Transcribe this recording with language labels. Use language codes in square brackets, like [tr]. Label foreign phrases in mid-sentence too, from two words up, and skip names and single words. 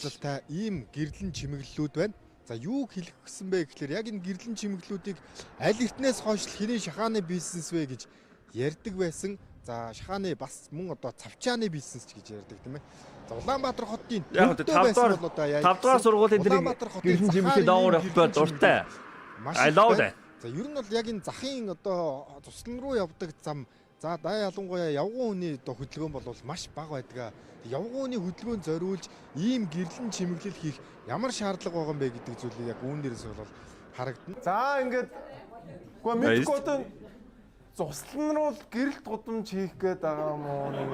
[mn] Та ийм гэрлэн чимэглэлүүд байна. За юу хэлэх гэсэн бэ гэхээр яг энэ гэрлэн чимэглэлүүдийг аль эртнээс хойш хэний шахааны бизнес вэ гэж ярьдаг байсан. За шахааны бас мөн одоо цавчааны бизнес ч гэж ярьдаг тийм ээ. За Улаанбаатар хотын яг 5 дугаар сургуулийн дээр гэрлэн чимэглэлийн доогуур явах дуртай. [en] I love that. [mn] За ер нь бол яг энэ захын одоо туслан руу явдаг зам. За даа ялангуяа явган хүний одоо хөдөлгөөн бол маш бага байдаг. Явган хүний хөдөлгөөнд зориулж ийм гэрлэн чимэглэл хийх ямар шаардлага байгаа юм бэ гэдэг зүйлийг яг үүн дээрээс бол харагдана. За ингээд мэдгүй одоо цуслан руу гэрэлт гудамж хийх гээд байгаа юм уу нэг.